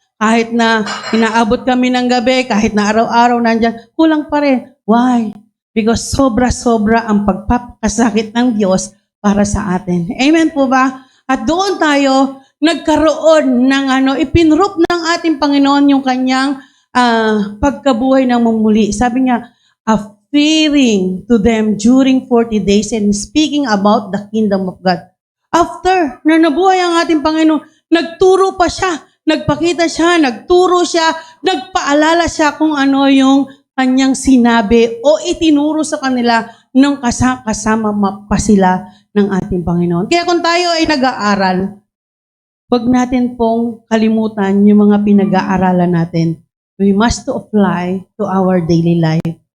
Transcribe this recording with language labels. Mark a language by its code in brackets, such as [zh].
[tl] Kahit na inaabot kami ng gabi, kahit na araw-araw nandyan, kulang pa rin. Why? Because sobra-sobra ang pagpapakasakit ng Diyos para sa atin. Amen po ba? At doon tayo nagkaroon ng ipinroof ng ating Panginoon yung kanyang pagkabuhay ng mamuli. Sabi niya, [en] appearing to them during 40 days and speaking about the kingdom of God. [tl] After na nabuhay ang ating Panginoon, nagturo pa siya, nagpakita siya, nagturo siya, nagpaalala siya kung ano yung kanyang sinabi o itinuro sa kanila nung kasama pa sila ng ating Panginoon. Kaya kung tayo ay nag-aaral, huwag natin pong kalimutan yung mga pinag-aaralan natin. [en] We must to apply to our daily life.